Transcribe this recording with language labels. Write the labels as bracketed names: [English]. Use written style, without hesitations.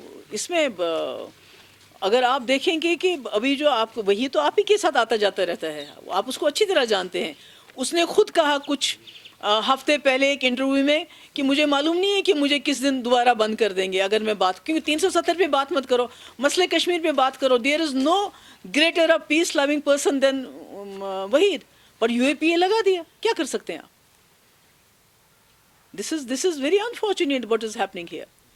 [Urdu] اس میں اگر آپ دیکھیں گے کہ ابھی جو آپ کو وہی تو آپ ہی کے ساتھ آتا جاتا رہتا ہے, آپ اس کو اچھی طرح جانتے ہیں. اس نے خود کہا کچھ ہفتے پہلے ایک انٹرویو میں کہ مجھے معلوم نہیں ہے کہ مجھے کس دن دوبارہ بند کر دیں گے اگر میں بات, کیونکہ 370 پہ بات مت کرو, مسئلہ کشمیر پہ بات کرو. [English] there is no greater a peace loving person than Waheed, [Urdu] per you اے پی اے لگا دیا. کیا کر سکتے ہیں آپ؟ [English] This is very unfortunate what is happening here.